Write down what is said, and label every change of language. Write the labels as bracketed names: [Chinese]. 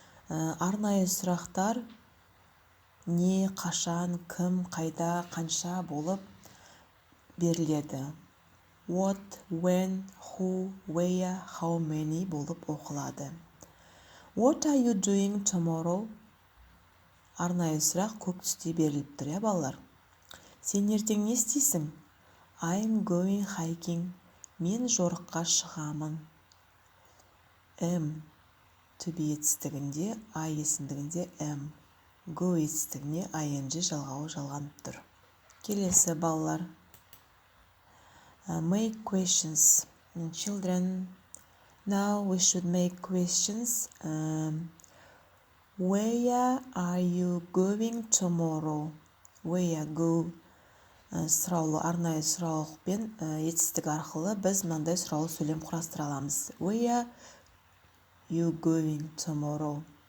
[Kazakh] Арнайы сұрақтар не, қашан, кім, қайда, қанша болып беріледі. [English] What, when, who, where, how many [Kazakh] болып оқылады. [English] What are you doing tomorrow? [Kazakh] Арнайы сұрақ көк түсте беріліп тұр, балалар. Сен ертең не істейсің? [English] I am going hiking. [Kazakh] Мен жорыққа шығамын. Am to be етістігінде, I есімдігінде am. Go етістігіне ing жалғауы жалғанып тұр. Келесі балалар. [English] Make questions. Children, now we should make questions. Where are you going tomorrow? Where go? [Kazakh] Сұраулы, арнайы сұраулықпен етістік арқылы біз мынандай сұраулы сөйлем құрастыра аламыз. [English] Where you going tomorrow?